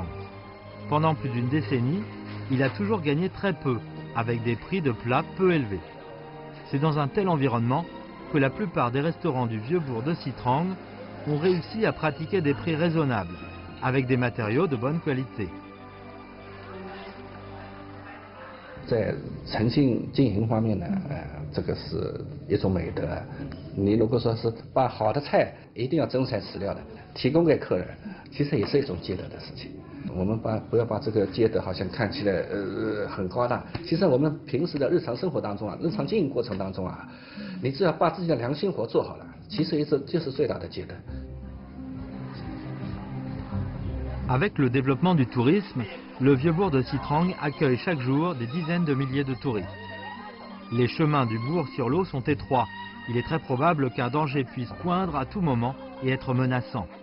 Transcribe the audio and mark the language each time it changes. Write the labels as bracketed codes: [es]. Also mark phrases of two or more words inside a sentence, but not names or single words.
[fr] Pendant plus d'une décennie, il a toujours gagné très peu, avec des prix de plats peu élevés. C'est dans un tel environnement que la plupart des restaurants du Vieux-Bourg de Xitrang ont réussi à pratiquer des prix raisonnables, avec des matériaux de bonne qualité. [zh] 在诚信经营方面呢，这个是一种美德。你如果说是把好的菜一定要真材实料的提供给客人，其实也是一种积德的事情。我们不要把这个积德好像看起来很高大，其实我们平时的日常生活当中啊，日常经营过程当中啊，你只要把自己的良心活做好了，其实就是最大的积德。 [fr] Avec le développement du tourisme, le Vieux-Bourg de Xitrang accueille chaque jour des dizaines de milliers de touristes. Les chemins du bourg sur l'eau sont étroits. Il est très probable qu'un danger puisse poindre à tout moment et être menaçant.